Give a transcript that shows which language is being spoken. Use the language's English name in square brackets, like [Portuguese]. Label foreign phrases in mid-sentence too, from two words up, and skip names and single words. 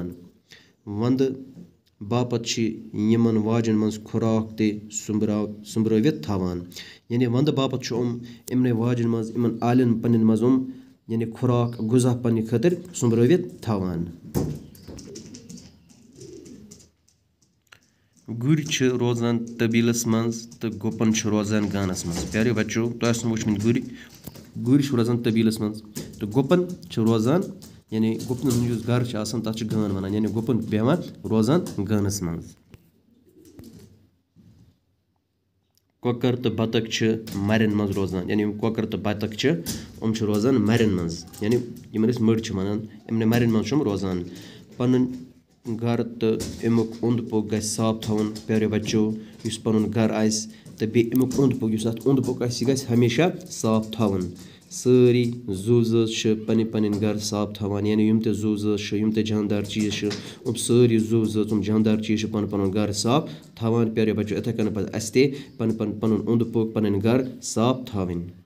[Kashmiri] वंद बापत यमन वाजन मज खुराक ते सुम्ब्रवित थावान, यानी वंद बापत इमन वाजन मज इमन आलिन पन्न मज यानी खुराक गुजा पन्ने खतर सुम्ब्रवित थावान। गुर रोजान तबीलस मज तो गोपन रोजान गानस मज। [Hindi] प्यारे बच्चों, [Kashmiri] तुम वुचमत गुर रोजान तबीलस मज तो गोपन रोजान, यानी गुपन घर तथ गान वन, यानी गुपन बेहवान रोजान गानस मज। कोकर तो बतख मरन मज रोजान, यानी कोकर तो बतख रोजान मरन मज, यानी यमन मड़ वन इमन मरन मज रोजान। पन घर तो अमुक ओंद पोक गि साफ थवन। [Hindi] प्यारे बच्चों, [Kashmiri] इस पन घर आस तो बे अमुक ओंद पोक ओंद पोक गि हमेशा साफ थवन। सारी जू ज़ात पन्न पन्न घर साफ थवान, यानी यम ते जू ज़ात यम ते जानदार चीज़ सारी जू ज़ात जानदार चीज़ पन्न पन्न घर साफ थवान। [Hindi] प्यारे बच्चों, [Kashmiri] इथे कन पन अस ते पन ओंद पोक पन्न घर साफ थवन।